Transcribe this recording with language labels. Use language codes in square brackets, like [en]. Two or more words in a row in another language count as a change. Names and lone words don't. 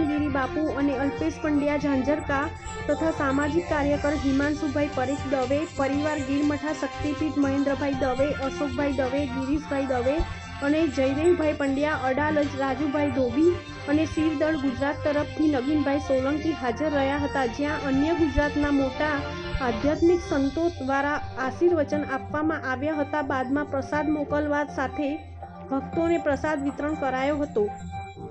[gu] ગિરી બાપુ અને અલ્પેશ પંડ્યા ઝાંઝરકા તથા સામાજિક કાર્યકર હિમાંશુભાઈ પરીખ દવે, પરિવાર ગિરમઠા શક્તિપીઠ મહેન્દ્રભાઈ દવે, અશોકભાઈ દવે, ગિરીશભાઈ દવે અને જયદેવભાઈ પંડ્યા, અડાલજ રાજુભાઈ ધોબી અને શિવદલ ગુજરાત તરફથી નગીનભાઈ સોલંકી હાજર રહ્યા હતા, જ્યાં અન્ય ગુજરાતના મોટા આધ્યાત્મિક સંતો દ્વારા આશીર્વચન આપવામાં આવ્યા હતા। બાદમાં પ્રસાદ મોકલવા સાથે ભક્તોને પ્રસાદ વિતરણ કરાયો હતો।